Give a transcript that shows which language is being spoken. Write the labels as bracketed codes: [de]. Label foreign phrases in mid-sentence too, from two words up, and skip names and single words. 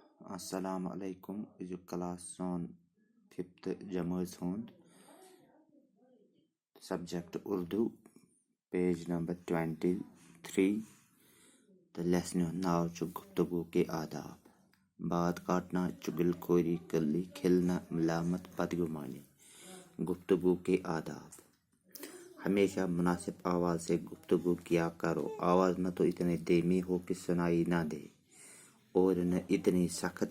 [ar] السلام علیکم [ks] از کلاس سون 5th جمٲژ ہُنٛد سبجیکٹ اردو [en] page number [ks] 23 تہٕ لیسنہِ ہُنٛد ناو چھُ گفتگو کے آداب [ur] بات کاٹنا چگل خوری کلی کھلنا ملامت بدگمانی گفتگو کے آداب ہمیشہ مناسب آواز سے گفتگو کیا کرو آواز نہ تو اتنی دھیمی ہو کہ سنائی نہ دے اور نہ اتنی سخت